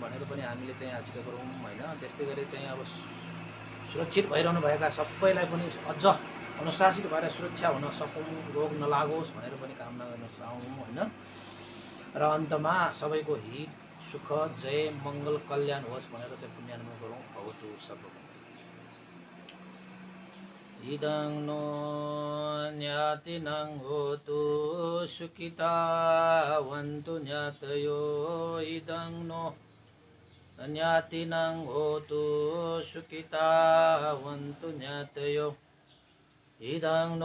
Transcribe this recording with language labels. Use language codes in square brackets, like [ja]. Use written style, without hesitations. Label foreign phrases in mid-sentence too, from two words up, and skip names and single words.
[ne] भनेर पनि हामीले चाहिँ आशिका गरौँ हैन त्यस्तै गरी चाहिँ अब सुरक्षित भइरहनु भएका सबैलाई पनि अझ अनुशासित भएर सुरक्षा हुन सकौँ रोग नलागोस् भनेर पनि कामना गर्न चाहौँ हैन र अन्तमा सबैको हित सुख जय मङ्गल कल्याण होस् भनेर चाहिँ पुण्यानुमोदन गरौँ [pi] भवतु सर्वमङ्गल इदं नो न्यातिनं होतु सुखितावन्तु न्यातयो इदं नो न्यातिनं होतु सुखितावन्तु न्यातयो इदं नो